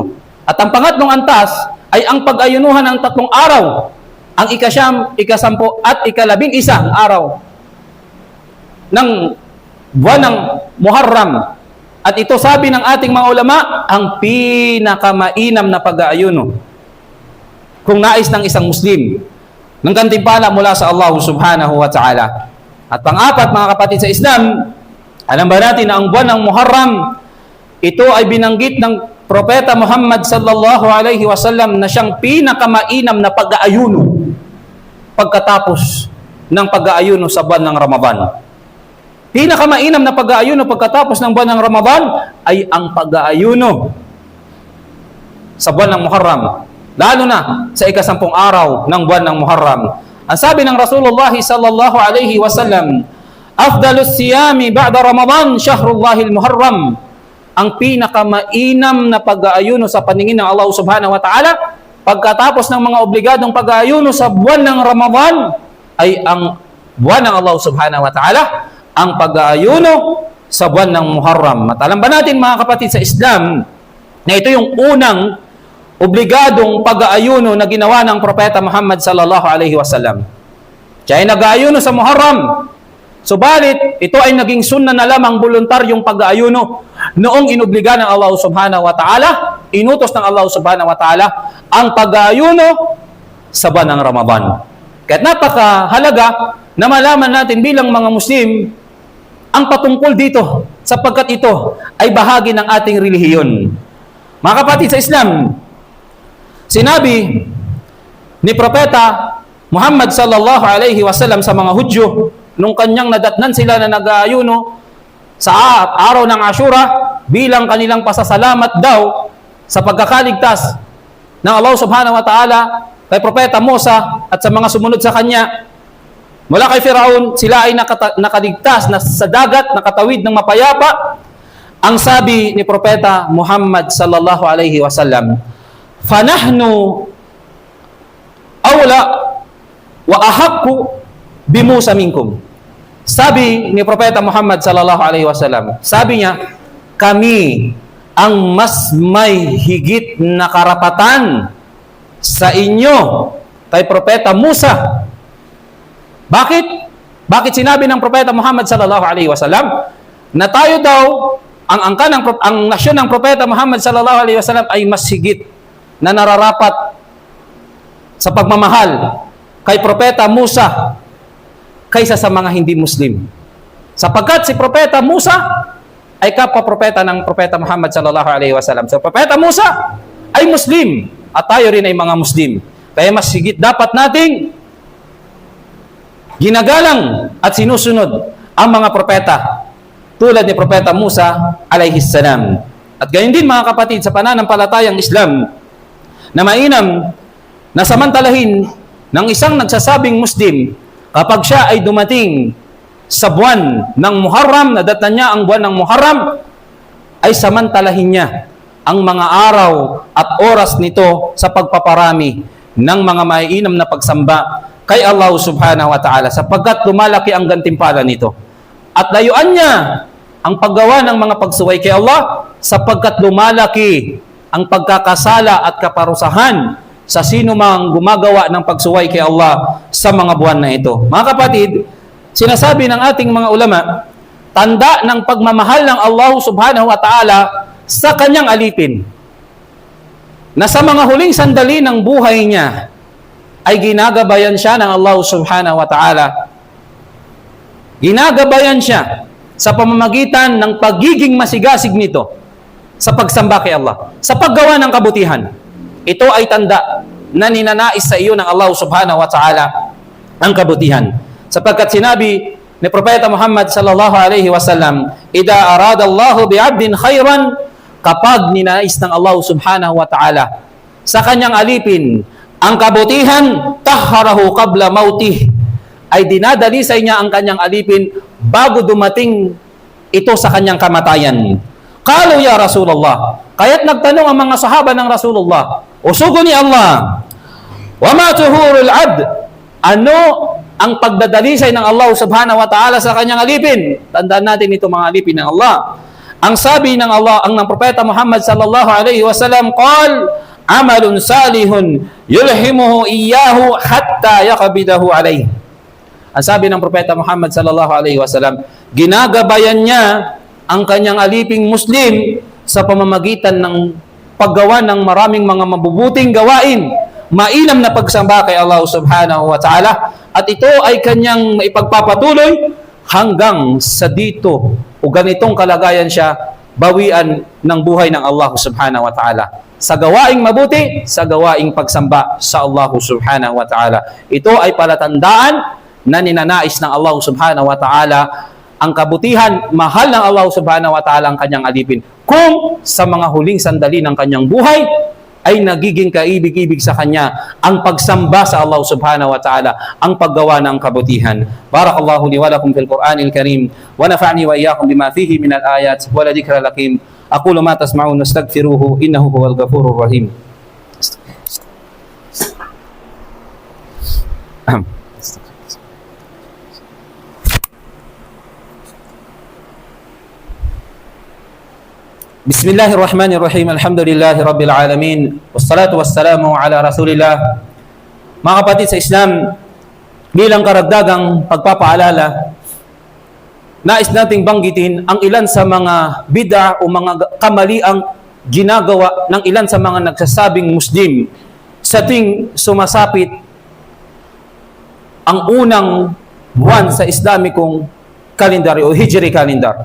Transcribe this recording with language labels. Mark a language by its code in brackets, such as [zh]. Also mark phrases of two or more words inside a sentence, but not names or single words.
[tl] At ang pangatlong antas ay ang pag-ayunuhan ng 3 araw, ang 9, 10 at 11 araw ng buwan ng Muharram. At ito, sabi ng ating mga ulama, ang pinakamainam na pag-aayuno kung nais ng isang Muslim ng gantimpala mula sa Allah [ar] سبحانه وتعالى. [tl] At pang-apat, mga kapatid sa Islam, alam ba natin na ang buwan ng Muharram ito ay binanggit ng Propeta Muhammad [ar] صلى الله عليه وسلم [tl] na siyang pinakamainam na pag-aayuno pagkatapos ng pag-aayuno sa buwan ng Ramadan. Pinakamainam na pag-aayuno pagkatapos ng buwan ng Ramadan ay ang pag-aayuno sa buwan ng Muharram, lalo na sa ika-10 araw ng buwan ng Muharram. Ang sabi ng [ar] رسول الله صلى الله عليه وسلم أفضل الصيام بعد رمضان شهر الله المحرم. [tl] Ang pinakamainam na pag-aayuno sa paningin ng Allah [ar] سبحانه وتعالى [tl] pagkatapos ng mga obligadong pag-aayuno sa buwan ng Ramadan ay ang buwan ng Allah [ar] سبحانه وتعالى, [tl] ang pag-aayuno sa buwan ng Muharram. At alam ba natin mga kapatid sa Islam na ito yung unang obligadong pag-aayuno na ginawa ng Propeta Muhammad [ar] صلى الله عليه وسلم. [tl] Siya ay nag-aayuno sa Muharram. Subalit, ito ay naging sunna na lamang voluntaryong pag-aayuno noong inobliga ng Allah [ar] سبحانه وتعالى, [tl] inutos ng Allah [ar] سبحانه وتعالى [tl] ang pag-aayuno sa buwan ng Ramadan. Kaya't napakahalaga na malaman natin bilang mga Muslim ang patungkol dito sapagkat ito ay bahagi ng ating relihiyon. Mga kapatid sa Islam, sinabi ni Propeta Muhammad [ar] صلى الله عليه وسلم [tl] sa mga Hudyo nung kanyang nadatnan sila na nag-aayuno sa araw ng Ashura bilang kanilang pasasalamat daw sa pagkakaligtas ng Allah [ar] سبحانه وتعالى [tl] kay Propeta Musa at sa mga sumunod sa kanya. Mula kay Firaun, sila ay nakaligtas na sa dagat, nakatawid ng mapayapa. Ang sabi ni Propeta [ar] Muhammad صلى الله عليه وسلم فنحن أولى وأحق بموسى منكم. [tl] Sabi ni Propeta Muhammad [ar] صلى الله عليه وسلم, [tl] sabi niya, kami ang mas may higit na karapatan sa inyo kay Propeta Musa. Bakit? Bakit sinabi ng Propeta Muhammad [ar] صلى الله عليه وسلم [tl] na tayo daw ang nasyon ng Propeta Muhammad [ar] صلى الله عليه وسلم [tl] ay mas higit na nararapat sa pagmamahal kay Propeta Musa kaysa sa mga hindi Muslim. Sapagkat si Propeta Musa ay kapwa-propeta ng Propeta Muhammad [ar] صلى الله عليه وسلم. [tl] So Propeta Musa ay Muslim at tayo rin ay mga Muslim. Kaya mas higit dapat nating ginagalang at sinusunod ang mga propeta tulad ni Propeta Musa [ar] عليه السلام. [tl] At gayon din mga kapatid sa pananampalatayang Islam na mainam na samantalahin ng isang nagsasabing Muslim kapag siya ay dumating sa buwan ng Muharram, nadatnan niya ang buwan ng Muharram, ay samantalahin niya ang mga araw at oras nito sa pagpaparami ng mga maiinam na pagsamba kay Allah [ar] سبحانه وتعالى [tl] sapagkat lumalaki ang gantimpala nito. At layuan niya ang paggawa ng mga pagsuway kay Allah sapagkat lumalaki ang pagkakasala at kaparusahan sa sino mang gumagawa ng pagsuway kay Allah sa mga buwan na ito. Mga kapatid, sinasabi ng ating mga ulama, tanda ng pagmamahal ng Allah [ar] سبحانه وتعالى [tl] sa kanyang alipin na sa mga huling sandali ng buhay niya ay ginagabayan siya ng Allah [ar] سبحانه وتعالى. [tl] Ginagabayan siya sa pamamagitan ng pagiging masigasig nito sa pagsamba kay Allah, sa paggawa ng kabutihan. Ito ay tanda na ninanais sa iyo ng Allah [ar] سبحانه وتعالى [tl] ang kabutihan. Sapagkat sinabi ni Propeta [ar] Muhammad صلى الله عليه وسلم إذا أراد الله بعبد خيرا," [tl] kapag ninais ng Allah [ar] سبحانه وتعالى [tl] sa kanyang alipin ang kabutihan, [ar] طهره قبل موته, [tl] ay dinadalisay niya ang kanyang alipin bago dumating ito sa kanyang kamatayan. [ar] قالوا يا رسول الله, [tl] kaya't nagtanong ang mga sahaba ng Rasulullah, usugo ni Allah, [ar] وما طهور العبد, [tl] ano ang pagdadalisay ng Allah [ar] سبحانه وتعالى [tl] sa kanyang alipin? Tandaan natin ito mga alipin ng Allah. Ang sabi ng Allah, ang ng Propeta [ar] Muhammad صلى الله عليه وسلم قال عمل صالح يلهمه إياه حتى يقبضه عليه. [tl] Ang sabi ng Propeta Muhammad sallallahu alaihi wasallam, ginagabayan niya ang kanyang aliping Muslim sa pamamagitan ng paggawa ng maraming mga mabubuting gawain, mainam na pagsamba kay Allah [ar] سبحانه وتعالى, [tl] at ito ay kanyang maipagpapatuloy hanggang sa dito o ganitong kalagayan siya bawian ng buhay ng Allah [ar] سبحانه وتعالى. [tl] Sa gawaing mabuti, sa gawaing pagsamba sa Allah [ar] سبحانه وتعالى. [tl] Ito ay palatandaan na ninanais ng Allah [ar] سبحانه وتعالى [tl] ang kabutihan, mahal ng Allah [ar] سبحانه وتعالى [tl] ang kanyang alipin. Kung sa mga huling sandali ng kanyang buhay, ay nagiging kaibig-ibig sa kanya ang pagsamba sa Allah [ar] سبحانه وتعالى, [tl] ang paggawa ng kabutihan. [ar] بارك الله لي ولكم في القرآن الكريم ونفعني وإياكم بما فيه من الآيات والذكر الحكيم. أقول ما تسمعون وأستغفره إنه هو الغفور الرحيم. بسم الله الرحمن الرحيم. الحمد لله رب العالمين والصلاة والسلام على رسول الله. [tl] Mga kapatid sa Islam, bilang karagdagang pagpapaalala, nais nating banggitin ang ilan sa mga bid'a o mga kamaliang ginagawa ng ilan sa mga nagsasabing Muslim sa tuwing sumasapit ang unang buwan sa Islamikong kalendar o [en] Hijri calendar.